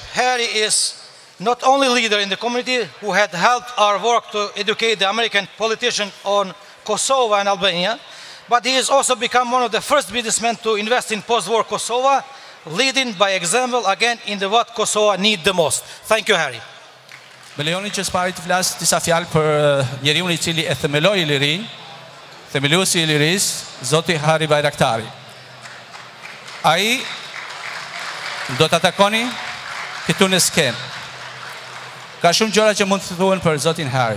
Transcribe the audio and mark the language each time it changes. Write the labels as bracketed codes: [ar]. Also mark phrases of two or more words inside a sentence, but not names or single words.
[en] Harry is not only a leader in the community who had helped our work to educate the American politicians on Kosovo and Albania, but he has also become one of the first businessmen to invest in post-war Kosovo, leading by example again in the what Kosovo needs the most. Thank you, Harry. [sq] Me lejoni që s'pari të flas disa fjalë për njeriun I cili e themeloi Illirin, themeluesi I Illirisë, Zoti Harry Bajraktari. Ai do ta takoni këtu në skenë. Ka shumë gjëra që mund të thuhen për Zotin Harry.